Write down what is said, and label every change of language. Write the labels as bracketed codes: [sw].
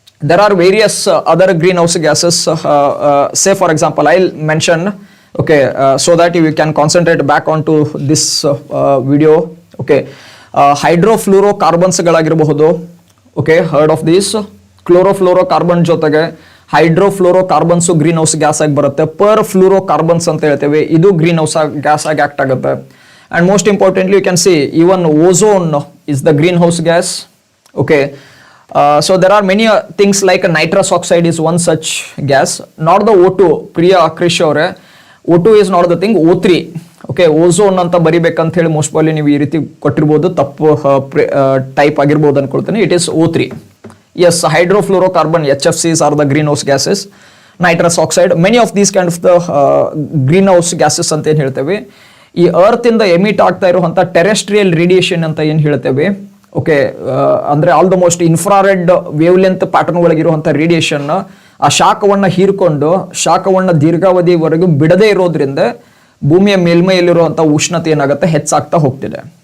[en] There are various other greenhouse gases. Say for example I will mention, okay, so that you can concentrate back on to this video. Okay, ಹೈಡ್ರೋಫ್ಲೂರೋ ಕಾರ್ಬನ್ಸ್ಗಳಾಗಿರಬಹುದು. Okay, heard of this. [kn] Chlorofluoro carbon ಜೊತೆಗೆ hydrofluoro ಕಾರ್ಬನ್ಸು green house gas ಆಗಿ ಬರುತ್ತೆ. Fluoro carbons ಅಂತ ಹೇಳ್ತೇವೆ, ಇದು green house gas ಆಗಿ act ಆಗುತ್ತೆ. [en] And most importantly, you can see even ozone is the greenhouse gas. Okay, so there are many things like nitrous oxide is one such gas, not the O2. Priya Krish avare, O2 is not the thing, O3. [kn] Okay, ozone anta ಬರಿಬೇಕಂತ ಹೇಳಿ most probably ನೀವು ಈ ರೀತಿ ಕೊಟ್ಟಿರಬಹುದು, ತಪ್ಪು type ಆಗಿರಬಹುದು ಅನ್ಕೊಳ್ತೇನೆ. [en] It is O3. Yes, hydrofluorocarbon HFCs are the greenhouse gases. Nitrous oxide, many of these kind of the greenhouse gases [kn] ಅಂತ ಏನು ಹೇಳ್ತೇವೆ. ಈ ಅರ್ತ್ ಇಂದ ಎಮಿಟ್ ಆಗ್ತಾ ಇರುವಂತ ಟೆರೆಸ್ಟ್ರಿಯಲ್ ರೇಡಿಯೇಷನ್ ಅಂತ ಏನ್ ಹೇಳ್ತೇವೆ. ಓಕೆ, ಅಂದ್ರೆ all the most infrared wave length pattern ಒಳಗಿರುವಂತ radiation ಆ ಶಾಖವನ್ನ ಹೀರ್ಕೊಂಡು ಶಾಖವನ್ನ ದೀರ್ಘಾವಧಿವರೆಗೂ ಬಿಡದೇ ಇರೋದ್ರಿಂದ ಭೂಮಿಯ ಮೇಲ್ಮೈಯಲ್ಲಿರುವಂತ ಉಷ್ಣತೆ ಏನಾಗುತ್ತೆ, ಹೆಚ್ಚಾಗ್ತಾ ಹೋಗ್ತಿದೆ.